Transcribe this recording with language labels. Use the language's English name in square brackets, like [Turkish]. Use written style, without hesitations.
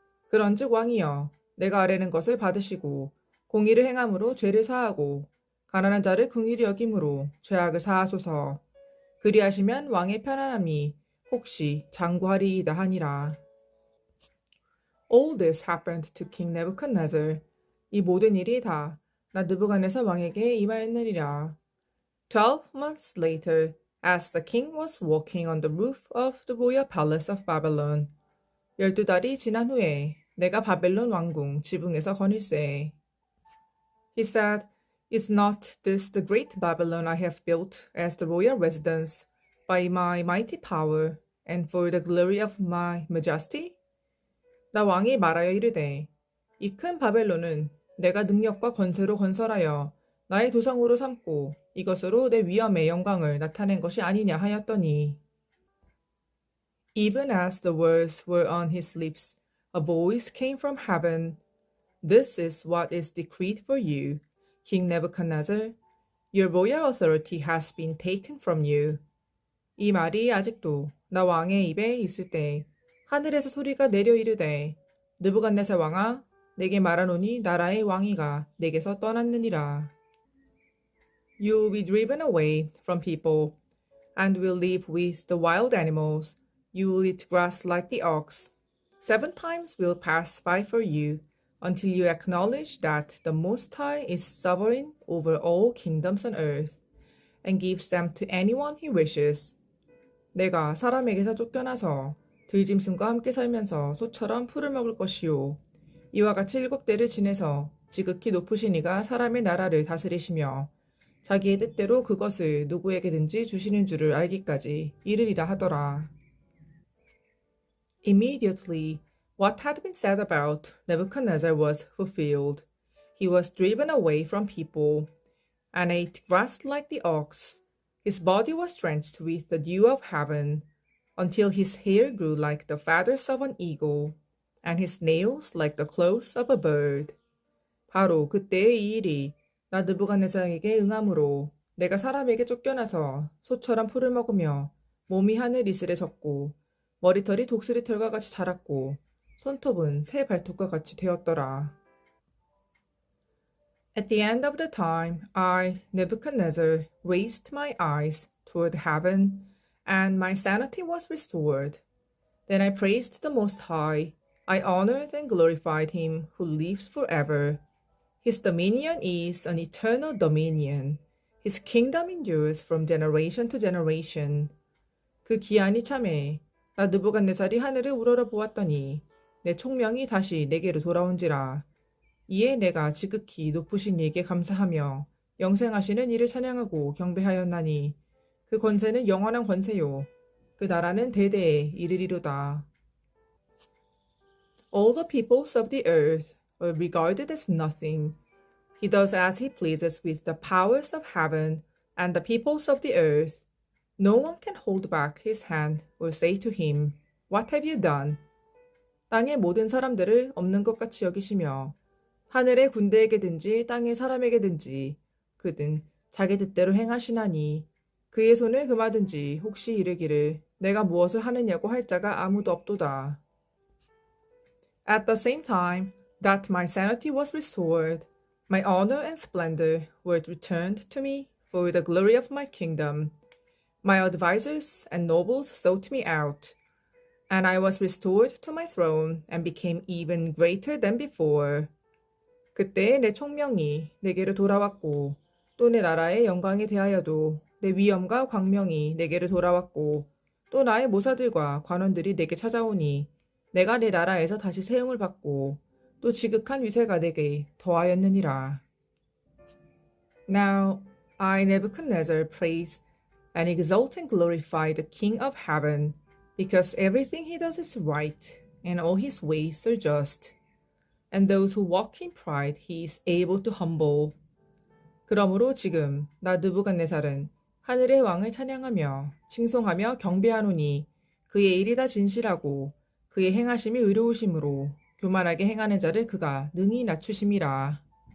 [Korean] 그런즉 왕이여, 내가 아뢰는 것을 받으시고 공의를 행함으로 죄를 사하고 가난한 자를 긍휼히 여김으로 죄악을 사하소서. 그리하시면 왕의 편안함이 혹시 장구하리이다 하니라. [English] All this happened to King Nebuchadnezzar. [Korean] 이 모든 일이 다 느부갓네살 왕에게 임하였느니라. [English] 12 months later, as the king was walking on the roof of the royal palace of Babylon. [Korean] 12달이 지난 후에 내가 바벨론 왕궁 지붕에서 거닐세. [English] He said, Is not this the great Babylon I have built as the royal residence by my mighty power and for the glory of my majesty? [Korean] 나 왕이 말하여 이르되, 이 큰 바벨론은 내가 능력과 권세로 건설하여 나의 도성으로 삼고 이것으로 내 위엄의 영광을 나타낸 것이 아니냐 하였더니. [English] Even as the words were on his lips, a voice came from heaven. This is what is decreed for you, King Nebuchadnezzar. Your royal authority has been taken from you. [Korean] 이 말이 아직도 나 왕의 입에 있을 때 하늘에서 소리가 내려 이르되 느부갓네살 왕아 내게 말하노니 나라의 왕위가 내게서 떠났느니라. [English] You will be driven away from people and will live with the wild animals. You will eat grass like the ox. 7 times will pass by for you until you acknowledge that the Most High is sovereign over all kingdoms on earth and gives them to anyone he wishes. [Korean] 내가 사람에게서 쫓겨나서 들짐승과 함께 살면서 소처럼 풀을 먹을 것이요. 이와 같이 7대를 지내서 지극히 높으신 이가 사람의 나라를 다스리시며 자기의 뜻대로 그것을 누구에게든지 주시는 줄을 알기까지 이르리라 하더라. [English] Immediately, what had been said about Nebuchadnezzar was fulfilled. He was driven away from people and ate grass like the ox. His body was drenched with the dew of heaven until his hair grew like the feathers of an eagle and his nails like the claws of a bird. [Korean] 바로 그때의 이 일이 나 느부갓네살에게 응함으로 내가 사람에게 쫓겨나서 소처럼 풀을 먹으며 몸이 하늘 이슬에 젖고 머리털이 독수리 털과 같이 자랐고 손톱은 새 발톱과 같이 되었더라. [English] At the end of the time, I, Nebuchadnezzar, raised my eyes toward heaven, and my sanity was restored. Then I praised the Most High. I honored and glorified him who lives forever. His dominion is an eternal dominion. His kingdom endures from generation to generation. [Korean] 그 기한이 참에 나 느부갓네살이 하늘을 우러러 보았더니 내 총명이 다시 내게로 돌아온지라. 이에 내가 지극히 높으신 이에게 감사하며 영생하시는 이를 찬양하고 경배하였나니 그 권세는 영원한 권세요. 그 나라는 대대에 이르리로다. [English] All the peoples of the earth are regarded as nothing. He does as he pleases with the powers of heaven and the peoples of the earth. No one can hold back his hand or say to him, What have you done? [Korean] 땅의 모든 사람들을 없는 것 같이 여기시며 하늘의 군대에게든지 땅의 사람에게든지 그든 자기 뜻대로 행하시나니 그의 손을 금하든지 혹시 이르기를 내가 무엇을 하느냐고 할 자가 아무도 없도다. [English] At the same time that my sanity was restored, my honor and splendor were returned to me for the glory of my kingdom, My advisors and nobles sought me out, and I was restored to my throne and became even greater than before. [Korean] 그때 내 총명이 내게로 돌아왔고 또 내 나라의 영광에 대하여도 내 위엄과 광명이 내게로 돌아왔고 또 나의 모사들과 관원들이 내게 찾아오니 내가 내 나라에서 다시 세움을 받고 또 지극한 위세가 내게 더하였느니라. [English] Now I Nebuchadnezzar praise and exalt and glorify the King of heaven, because everything he does is right, and all his ways are just. And those who walk in pride he is able to humble. [Korean] 그러므로 지금 나 느부갓네살은 하늘의 왕을 찬양하며 칭송하며 경배하노니 그의 일이 다 진실하고 그의 행하심이 의로우심으로 교만하게 행하는 자를 그가 능히 낮추심이라.